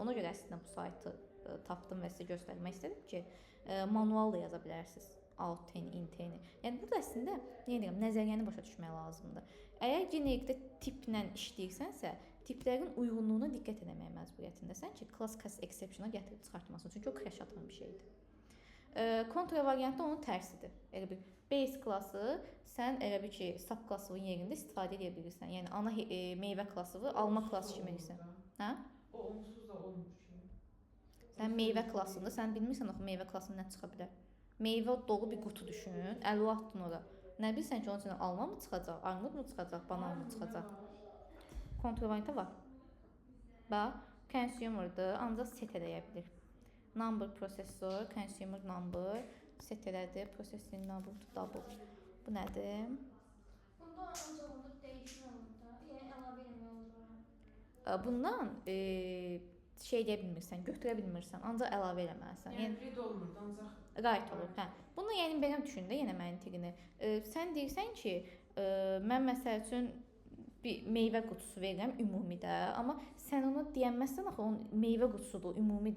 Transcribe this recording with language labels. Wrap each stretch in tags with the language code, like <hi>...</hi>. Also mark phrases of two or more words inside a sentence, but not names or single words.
<az>Ona görə əslində bu saytı tapdım və sizə göstərmək istədim ki, manual da yaza bilərsiniz. Alt t-ni, int-ni. Yəni burada əslində nə deyirəm, nəzəriyyəni başa düşmək lazımdır. Əgər generikdə tiplə işləyirsənsə, tiplərin uyğunluğuna diqqət etməyə məcburiyyətindəsən ki,</az> <en>class exception-a</en> <az>gətirib çıxartmasın. Çünki o crash atan bir şeydir. Kontravariantda onun tərsidir. Elə bir base klassı sən elə bir ki, sub klassının yerində istifadə edə bilirsən. Yəni ana meyvə klassını alma klassı kimi edirsən. Hə? O onsuz da olmur ki. Sən meyvə klassında, sən bilmirsən axı meyvə klassından nə çıxa bilər. Meyvə dolu bir qutu düşün, əli atdın ora. Nə bilirsən ki, onun içindən alma mı çıxacaq, armud mu çıxacaq, banan mı çıxacaq? Kontravariantda var. Bax, consumer'dır, ancaq set eləyə bilir.</az> <en>Number processor, consumer number, set elədi, processing number to double.</en> <az>Bu nədir? Bunda ancaq orada dəyişmə olur da, yəni əlavə eləmək olur. Bundan şey deyə bilmirsən, götürə bilmirsən, ancaq əlavə eləməlisən. Yəni read olmur, ancaq right olur. Hə. Bunu yəni belə düşün də, yenə məntiqini. Sən deyirsən ki, mən məsəl üçün bir meyvə qutusu verirəm ümumidə, amma sən onu deyəməzsən axı, onun meyvə qutusudur, ümumidir.</az>